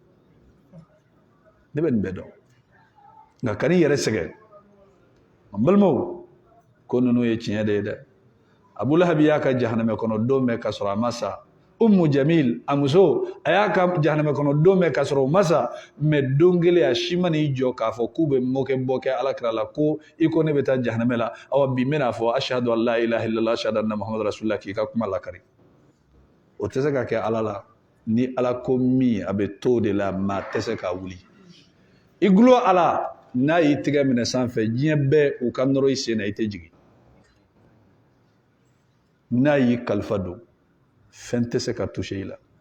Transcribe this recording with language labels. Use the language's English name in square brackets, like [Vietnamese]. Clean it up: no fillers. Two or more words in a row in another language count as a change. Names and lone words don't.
[Bambara] ne bɛ nin bɛɛ dɔn nka kan'i yɛrɛ sɛgɛn n balimaw ko ninnu ye tiɲɛ de ye dɛ Abu Lahab y'a ka jahanamɛ kɔnɔ don bɛɛ ka sɔrɔ a ma sa Ummu Jamil a muso a y'a ka jahanamɛ kɔnɔ don bɛɛ ka sɔrɔ o ma sa mais don kelen a si ma n'i jɔ k'a fɔ k'u bɛ mɔkɛbɔ kɛ alakira la ko i ko ne bɛ taa jahanamɛ la awa bi n bɛna fɔ [Arabic] أشهد أن لا إله إلا الله أشهد أن محمدا رسول الله [Bambara] k'i ka kuma lakari o tɛ se ka kɛ ala la ni ala ko min a bɛ to de la maa tɛ se ka wuli i gulo ala n'a y'i tigɛ minɛ sanfɛ diɲɛ bɛɛ u ka nɔrɔ i sen na i tɛ jigin n'a y'i kalifa don fɛn tɛ se ka toucher i la